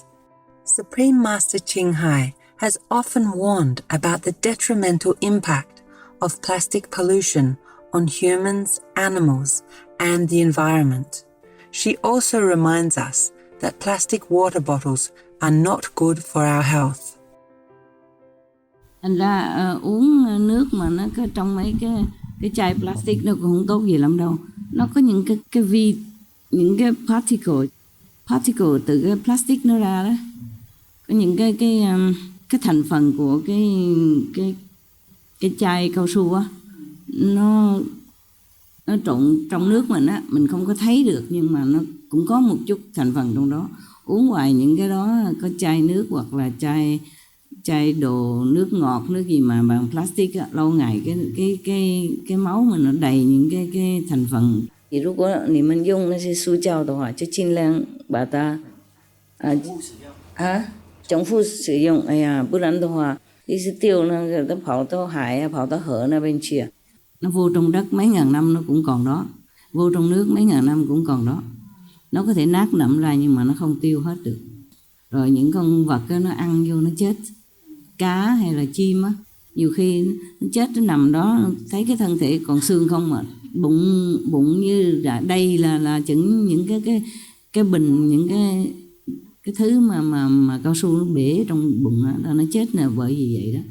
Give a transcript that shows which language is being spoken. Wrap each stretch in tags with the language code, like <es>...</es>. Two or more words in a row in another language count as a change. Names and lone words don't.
<en>Supreme Master Qinghai has often warned about the detrimental impact of plastic pollution on humans, animals, and the environment. She also reminds us that plastic water bottles are not good for our health.</en> <vi>Thành ra uống nước mà nó có trong mấy cái chai plastic nó cũng không tốt gì lắm đâu. Nó có những cái particle từ cái plastic nó ra đó. Có những cái thành phần của cái chai cao su á, nó trộn trong nước mình á, mình không có thấy được nhưng mà nó cũng có một chút thành phần trong đó. Uống hoài những cái đó, có chai nước hoặc là chai đồ nước ngọt, nước gì mà bằng plastic á, lâu ngày cái máu mình nó đầy những cái thành phần.</vi> <zh>Thì 如果你们用那些塑胶的话，就尽量把它重复使用。哎呀，不然的话，一直丢</zh> <vi>nó</vi> <zh>跑到海跑到河那边去。</zh> <vi>Nó vô trong đất mấy ngàn năm nó cũng còn đó, vô trong nước mấy ngàn năm cũng còn đó. Nó có thể nát nậm ra nhưng mà nó không tiêu hết được. Rồi những con vật đó, nó ăn vô nó chết. Cá hay là chim á, nhiều khi nó chết nó nằm đó, thấy cái thân thể còn xương không mà bụng như là đây là chừng những cái bình, những cái thứ mà cao su nó bể trong bụng đó, nó chết là bởi vì vậy đó.</vi>